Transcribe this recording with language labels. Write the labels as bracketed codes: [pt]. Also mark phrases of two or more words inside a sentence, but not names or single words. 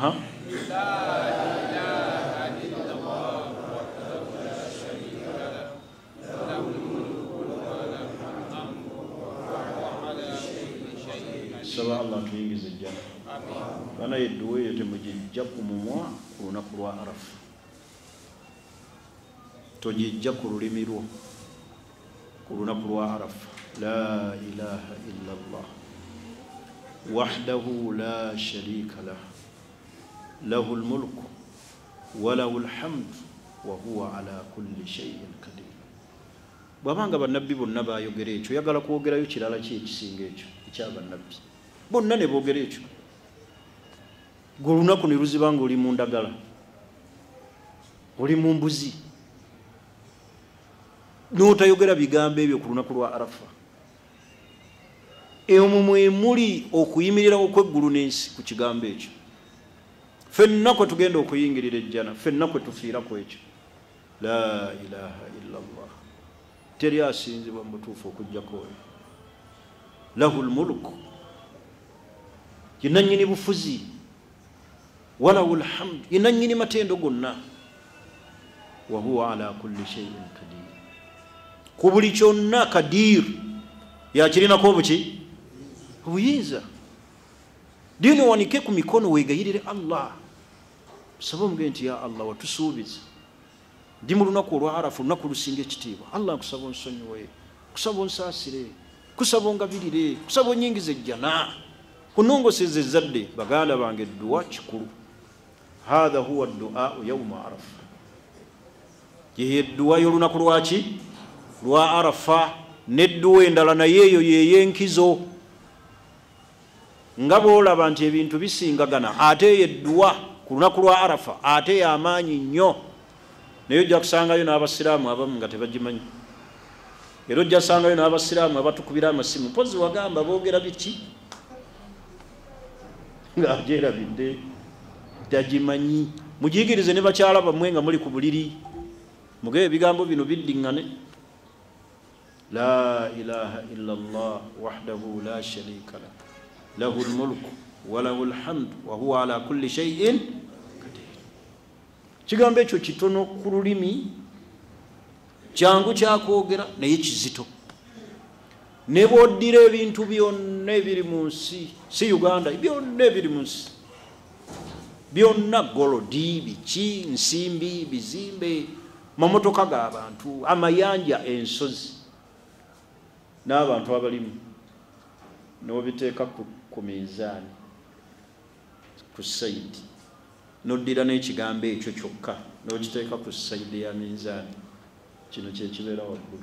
[lg] Saba Allah tuyingize ejjana. Bana yedduwa eyo temugijja ku mumwa ku lunaku lwa Arafa, togijja ku lulimi lwo ku lunaku lwa Arafa. [ar] لا إله إلا الله وحده لا شريك له له الملك وله الحمد وهو على كل شيء قدير. [lg] Bwabanga bannabbi bonna baayogera ekyo, yagala kwogerayo kirala ki ekisinga ekyo ekyabannabbi bonna ne boogera ekyo. Gwe olunaku ne luziba nga oli mu ndagala, oli mu mbuzi, n'otayogera bigambo ebyo ku lunaku lwa Arafa. Omwo mwe muli okuyimirira okw'eggulu n'ensi ku kigambo ekyo. Ffenna kwe tugenda okuyingirira ejjana, ffenna kwe tufiira ku ekyo. [ar] لا إله إلا الله, [lg] teri asinzibwa mu butuufu okuggyako oyo. [ar] له الملك, [lg] yenna nnyini bufuzi, [ar] وله الحمد, [lg] yenna nnyini matendo gonna, [ar] وهو على كل شيء قدير. [lg] Ku buli kyonna kadir, yakirinako obuki? Obuyinza. Dino wanike ku mikono weegayirire Allah, saba omuge nti [ar] يا الله [lg] watusuubiza ndi mu lunaku olwa Arafa, olunaku lusinga ekitiibwa. Allah nkusaba onsonyiwe, kusaba onsaasire, kusaba ongabirire, kusaba onyingiza ejjana, kunongoseza ezzadde baganda bange. Edduwa kikulu. [ar] هذا هو دعاء يوم عرفة, [lg] ye edduwa y'olunaku lwaki lwa Arafa. N'edduwa endala naye eyo yeyenkizo. Nga bw'olaba nti ebintu bisingagana, ate edduwa ku lunaku lwa Arafa ate y'amaanyi nnyo. Naye ojja kusangayo n'abasiraamu abamu nga tebagimanyi, era ojja kusangayo n'abasiraamu abatukubira amasimu, mpozi wagamba boogera biki ng'agyerabidde tagimanyi. Mugiyigirize ne bakyala bammwe nga muli ku buliri, muge ebigambo bino biddiŋŋane. [ar] لا إله إلا الله وحده لا شريك له له الملك وله الحمد وهو على كل شيء قدير. [lg] Kigambo ekyo kitono ku lulimi, kyangu kyakwogera naye kizito. Ne bw'oddira ebintu byonna ebiri mu nsi, si Uganda, byonna ebiri mu nsi, byonna golodi, biki, nsimbi, bizimbe, mamotoka g'abantu, amayanja, ensozi, n'abantu abalimu, n'obiteeka ku mizaani, ku sayidi, noddira n'ekigambo ekyo kyokka n'okiteeka ku sayidi ya minzaani, kino kyekibeera waggulu.